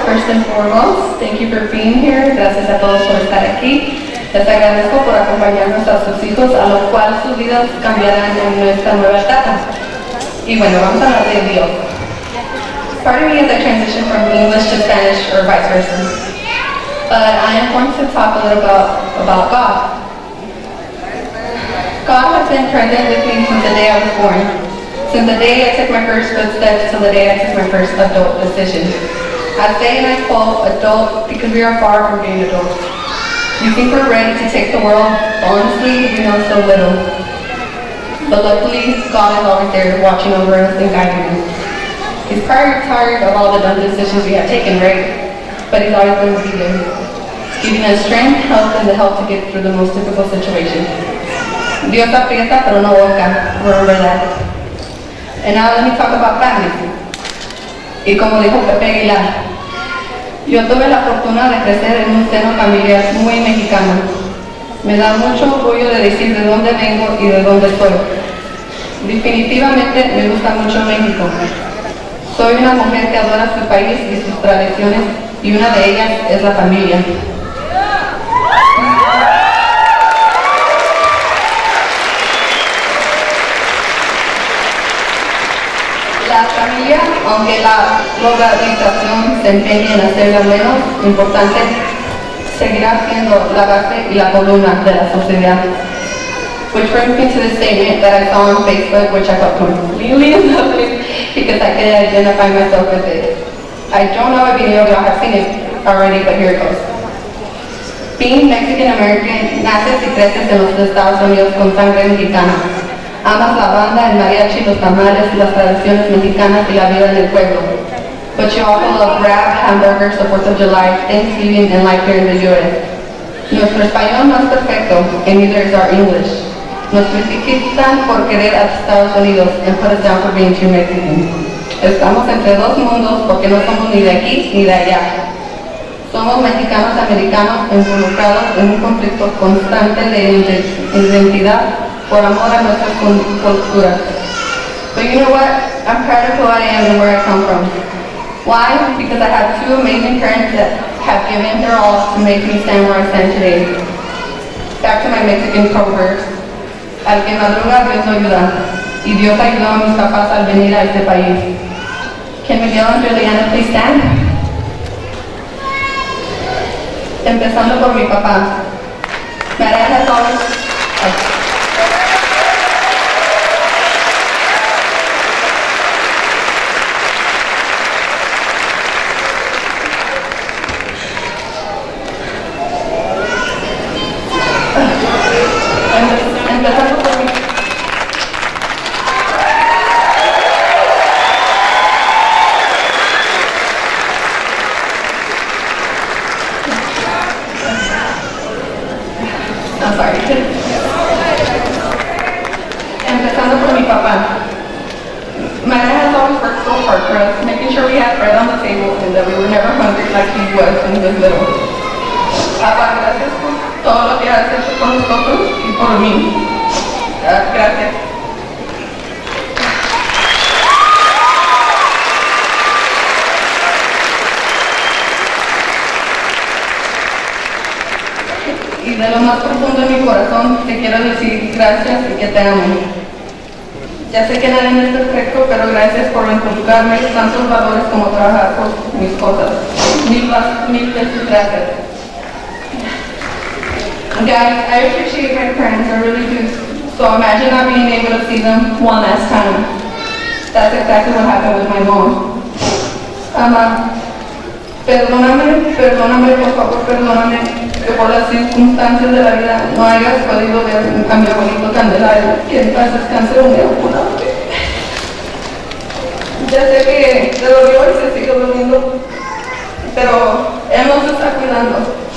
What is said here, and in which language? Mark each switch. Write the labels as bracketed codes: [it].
[en] First and foremost, thank you for being here. [es] Gracias a todos por estar aquí. Les agradezco por acompañarnos a sus hijos, a lo cual sus vidas cambiarán en nuestra nueva etapa. Y bueno, vamos a hablar de Dios. [en] Part of me is a transition from English to Spanish or vice versa. But I am going to talk a little about God. God has been present with me since the day I was born. Since the day I took my first footsteps till the day I took my first adult decision. I say and I quote adult because we are far from being adults. You think we're ready to take the world, honestly, we know so little. But luckily, God is always there watching over us and guiding us. He's probably tired of all the dumb decisions we have taken, right? But He's always going to be there, giving us strength, health, and the help to get through the most difficult situations. [es] Dios aprieta, pero no boca. [en] Remember that. And now let me talk about family. [es] Y como dijo Pepe Aguilar, yo tuve la fortuna de crecer en un seno familiar muy mexicano. Me da mucho orgullo de decir de dónde vengo y de dónde soy. Definitivamente me gusta mucho México. Soy una mujer que adora su país y sus tradiciones, y una de ellas es la familia. La familia, aunque la globalización se empeñe en hacerla menos importante, seguirá siendo la base y la columna de la sociedad. [en] Which brings me to the statement that I saw on Facebook, which I felt completely in love with because I could identify myself with it. I don't know if any of y'all have seen it already, but here it goes. Being Mexican American, [es] naces y creces en los Estados Unidos con sangre mexicana. Amas la banda, el mariachi, los tamales, las tradiciones mexicanas y la vida en el pueblo. [en] But you also love rap, hamburgers, the 4th of July, Thanksgiving, and life here in the U.S. [es] Nuestro español no es perfecto, [en] and neither is our English. [es] Nos critican por querer a Estados Unidos [en] and put us down for being too Mexican. [es] Estamos entre dos mundos porque no somos ni de aquí ni de allá. Somos mexicanos americanos involucrados en un conflicto constante de identidad por amor a nuestras culturas. [en] But you know what? I'm proud of who I am and where I come from. Why? Because I have two amazing parents that have given their all to make me stand where I stand today. Back to my Mexican proverbs. [es] Al que madruga, Dios lo ayuda. Y Dios ayudó a mis papás al venir a este país. [en] Can Miguel and Juliana please stand? [es] Empezando por mi papá. [en] María has always... [es] Empezando por mi... [en] I'm sorry. [es] Empezando por mi papá. [en] My dad has always worked so hard for us, making sure we had bread on the table and that we were never hungry like he was when he was little. [es] Papá, gracias por todo lo que has hecho por nosotros y por mí. Gracias. Y de lo más profundo de mi corazón te quiero decir gracias y que te amo. Ya sé que nadie es perfecto, pero gracias por inculcarme tantos valores como trabajar por mis cosas. Mil veces gracias. [en] Guys, I appreciate my parents, I really do. So imagine not being able to see them one last time. That's exactly what happened with my mom. [es] Perdóname, por favor, perdóname que por las circunstancias de la vida no hayas podido ver a mi abuelito Candelario, que en paz descanse un día una vez. Ya sé que te dolió y se sigue doliendo, pero él nos está cuidando.